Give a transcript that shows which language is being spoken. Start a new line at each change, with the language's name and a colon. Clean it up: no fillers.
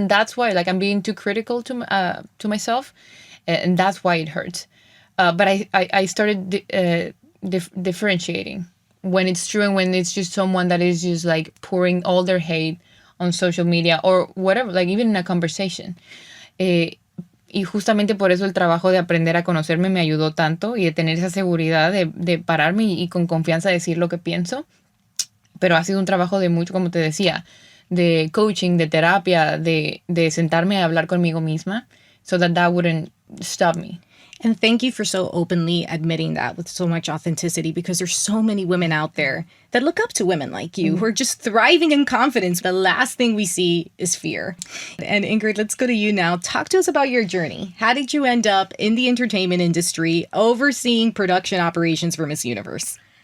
English: And that's why, like, I'm being too critical to myself. And that's why it hurts. But I started differentiating when it's true and when it's just someone that is just like pouring all their hate on social media or whatever, like even in a conversation.
Spanish: Y justamente por eso el trabajo de aprender a conocerme me ayudó tanto y de tener esa seguridad de pararme y con confianza decir lo que pienso. Pero ha sido un trabajo de mucho, como te decía, de coaching, de terapia, de sentarme a hablar conmigo misma
English: so that wouldn't stop me. And thank you for so openly admitting that with so much authenticity, because there's so many women out there that look up to women like you who are just thriving in confidence. The last thing we see is fear. And Ingrid, let's go to you now. Talk to us about your journey. How did you end up in the entertainment industry overseeing production operations for Miss Universe?